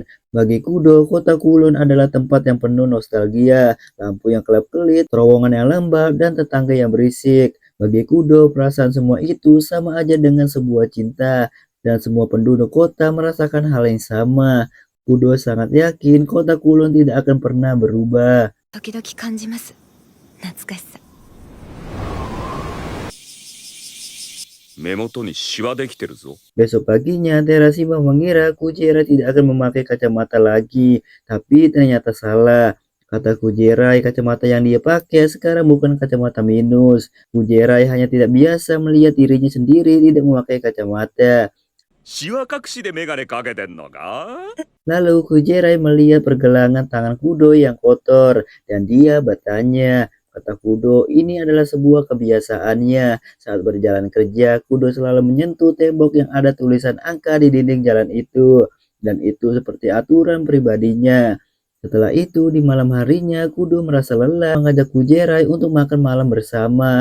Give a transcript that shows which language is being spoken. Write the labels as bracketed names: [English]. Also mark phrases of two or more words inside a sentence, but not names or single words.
[Indonesian] Bagi Kudo, kota Kulon adalah tempat yang penuh nostalgia, lampu yang kelap-kelip, terowongan yang lembab, dan tetangga yang berisik. Bagi Kudo, perasaan semua itu sama aja dengan sebuah cinta. Dan semua penduduk kota merasakan hal yang sama. Kudo sangat yakin kota Kulon tidak akan pernah berubah. [Japanese] 時々感じます。懐かしさ。目元にシワできてるぞ。 [Indonesian] Besok paginya, Terashima mengira Kujerai tidak akan memakai kacamata lagi. Tapi ternyata salah. Kata Kujerai, kacamata yang dia pakai sekarang bukan kacamata minus. Kujerai hanya tidak biasa melihat dirinya sendiri tidak memakai kacamata. [Japanese] シワ隠しでメガネかけてんのか？ [Indonesian] Lalu Kujerai melihat pergelangan tangan Kudo yang kotor dan dia bertanya. Kata Kudo, ini adalah sebuah kebiasaannya. Saat berjalan kerja, Kudo selalu menyentuh tembok yang ada tulisan angka di dinding jalan itu. Dan itu seperti aturan pribadinya. Setelah itu, di malam harinya, Kudo merasa lelah mengajak Kujerai untuk makan malam bersama.